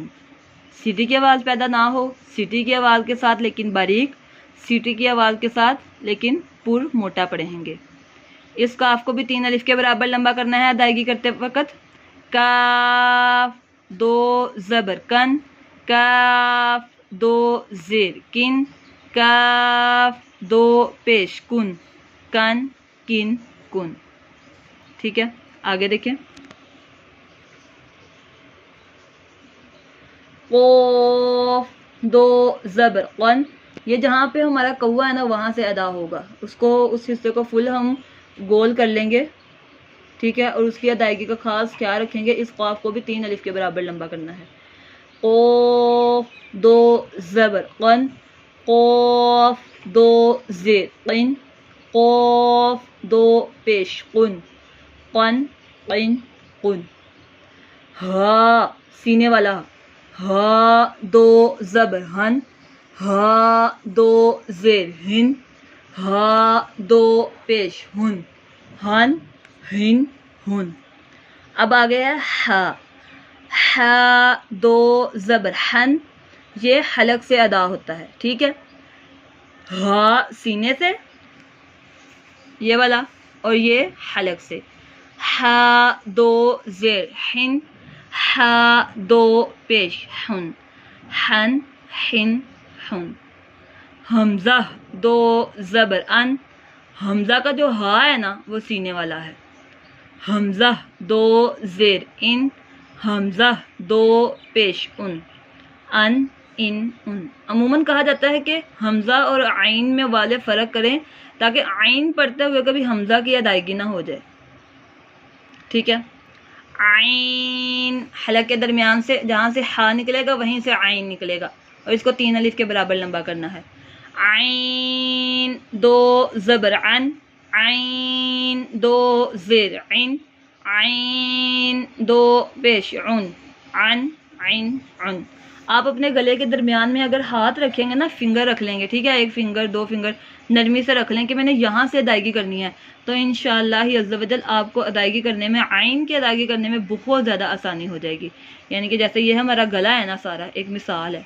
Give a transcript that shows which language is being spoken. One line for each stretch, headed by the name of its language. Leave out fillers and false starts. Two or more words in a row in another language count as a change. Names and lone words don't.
Urdu: سیٹی کی آواز پیدا نہ ہو، سیٹی کی آواز کے ساتھ لیکن باریک، سیٹی کی آواز کے ساتھ لیکن پر موٹا پڑھیں گے. اس کاف کو بھی 3 الف کے برابر لمبا کرنا ہے ادائیگی کرتے وقت. کاف دو زبر کن کاف دو زیر کن کاف دو پیش کن کن کن کن. ٹھیک ہے، آگے دیکھیں. قوف دو زبر قن، یہ جہاں پہ ہمارا کوا ہے نا وہاں سے ادا ہوگا، اس حصے کو فل ہم گول کر لیں گے. ٹھیک ہے، اور اس کی ادائیگی کا خاص خیال رکھیں گے. اس قاف کو بھی 3 الف کے برابر لمبا کرنا ہے. قوف دو زبر قن قوف دو زیر قن قوف دو پیش قن قن قن قن. ہا سینے والا ہا دو زبر ہن ہا دو زیر ہن ہا دو پیش ہن ہن ہن ہن. اب آگے ہے ہا ہا دو زبر ہن، یہ حلق سے ادا ہوتا ہے. ٹھیک ہے، ہا سینے سے یہ والا اور یہ حلق سے. ہا دو زیر ہن ہا دو پیش ہن ہن ہن ہن. حمزہ دو زبر ان، حمزہ کا جو ہا ہے نا وہ سینے والا ہے. حمزہ دو زیر ان حمزہ دو پیش ان ان ان. عموماً کہا جاتا ہے کہ حمزہ اور عین میں واضح فرق کریں تاکہ عین پڑھتے ہوئے کبھی حمزہ کی ادائیگی نہ ہو جائے. ٹھیک ہے، عین حلق کے درمیان سے جہاں سے ہا نکلے گا وہیں سے عین نکلے گا اور اس کو 3 الف کے برابر لمبا کرنا ہے. عین دو زبر عن عین دو زیر عین عین دو پیش عن عن عین عن. آپ اپنے گلے کے درمیان میں اگر ہاتھ رکھیں گے نا، فنگر رکھ لیں گے. ٹھیک ہے، 1 فنگر 2 فنگر نرمی سے رکھ لیں کہ میں نے یہاں سے ادائیگی کرنی ہے، تو
Arabic: انشاءاللہ عز و جل
Urdu: آپ کو ادائیگی کرنے میں عین کی ادائیگی کرنے میں بہت زیادہ آسانی ہو جائے گی. یعنی کہ جیسے یہ ہمارا گلا ہے نا سارا، ایک مثال ہے.